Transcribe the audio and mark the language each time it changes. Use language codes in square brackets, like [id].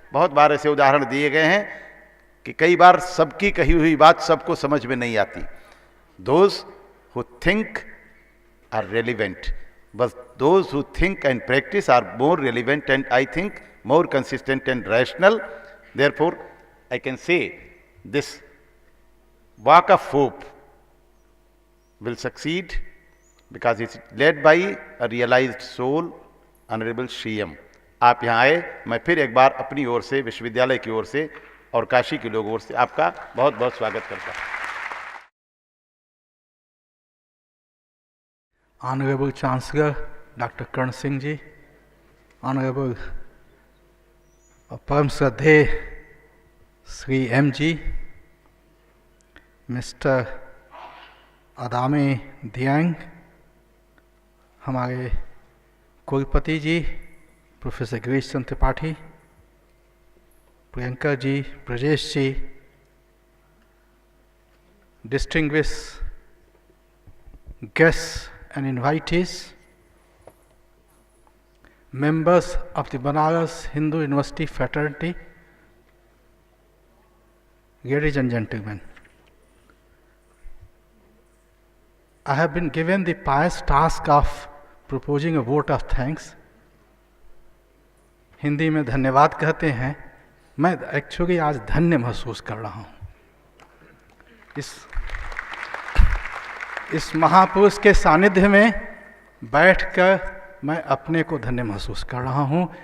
[hi] बहुत बार ऐसे उदाहरण दिए गए हैं कि कई बार सबकी कही हुई बात सबको समझ में नहीं आती। [en] Those who think are relevant, but those who think and practise are more relevant and I think more consistent and rational. Therefore I can say this walk of hope will succeed because it's led by a realized soul, Honorable Shri M. [hi] आप यहाँ आए, मैं फिर एक बार अपनी ओर से, विश्वविद्यालय की ओर से और काशी के लोगों ओर से आपका बहुत बहुत स्वागत करता हूँ। [en] Honorable Chancellor Dr. [hi] Karan Singh ji, Honorable Param Shraddheya Sri M जी, मिस्टर अदामे दियांग, हमारे कुलपति जी professor Girish Chandra Tripathi, Priyanka ji, Brajesh ji, [en] distinguished guests and invitees, members of the Banaras Hindu University fraternity, ladies and gentlemen, I have been given the pious task of proposing a vote of thanks. [hi] Hindi में धन्यवाद कहते हैं। मैं actually आज धन्य महसूस कर रहा हूँ। इस महापुरुष के सानिध्य में बैठकर मैं अपने को धन्य महसूस कर रहा हूँ।